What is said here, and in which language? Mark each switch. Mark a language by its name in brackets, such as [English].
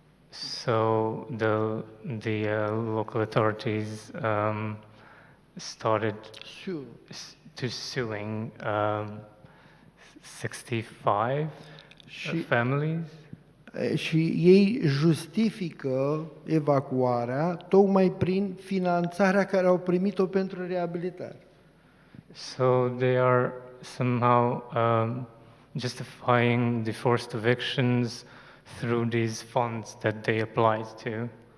[English] So the local authorities started suing 65 families. [Romanian] Și ei justifică evacuarea tocmai prin finanțarea care au primit-o pentru reabilitare. [English] So they are somehow justifying the forced evictions through these funds that they applied to.